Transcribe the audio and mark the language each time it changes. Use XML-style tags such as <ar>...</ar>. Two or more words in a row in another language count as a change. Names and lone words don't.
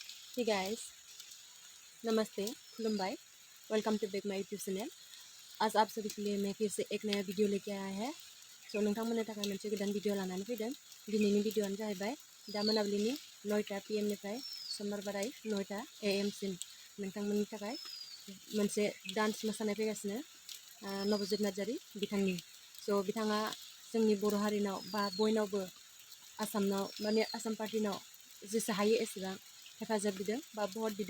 <en>Hey guys, नमस्ते, खुलुमबाई, welcome to back my YouTube channel.</en> <hi>आज आप सभी के लिए मैं फिर से एक नया वीडियो लेके आया है।</hi> <brx>सो नोंथांमोननो थाखाय मोनसे गोदान वीडियो लानानै फैदों। दिनैनि वीडियोआनो जाहैबाय दा मोनाबिलिनि 9टा PM निफ्राय समबार बाराय 9टा AM सिम नोंथांमोननि थाखाय मोनसे डान्स मोसानाय फैगासिनो नबजित नार्जारी बिथांनि। सो बिथाङा जोंनि बर' हारिनाव बा बयनावबो आसामनाव माने आसाम पार्टिनाव जेसे हायो एसेबां हेफाजाब बिदों बा भट बिदों।</brx>